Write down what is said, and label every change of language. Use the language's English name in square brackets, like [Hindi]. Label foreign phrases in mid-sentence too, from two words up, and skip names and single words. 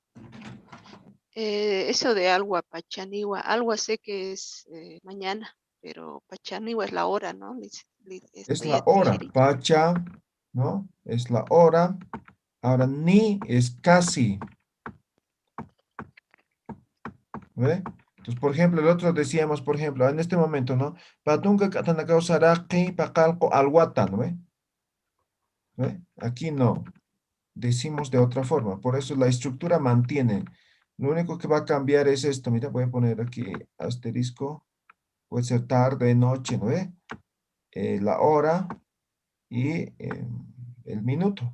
[Spanish] Eso de [Aymara] Alwa, Pachaniwa, [Spanish] Alwa sé que es mañana, pero Pachaniwa es la hora, ¿no? Es la hora, pacha, ¿no? Es la hora. Ahora, ni es casi. ¿Ve? Entonces, por ejemplo, el otro decíamos, por ejemplo, en este momento, ¿no? [Aymara] Patunga katanakao saraki pakalko alwata, [Spanish] ¿no ve? ¿Ve? Aquí no. Decimos de otra forma. Por eso la estructura mantiene. Lo único que va a cambiar es esto. Mira, voy a poner aquí asterisco. Puede ser tarde, noche, ¿no ve? La hora y el minuto.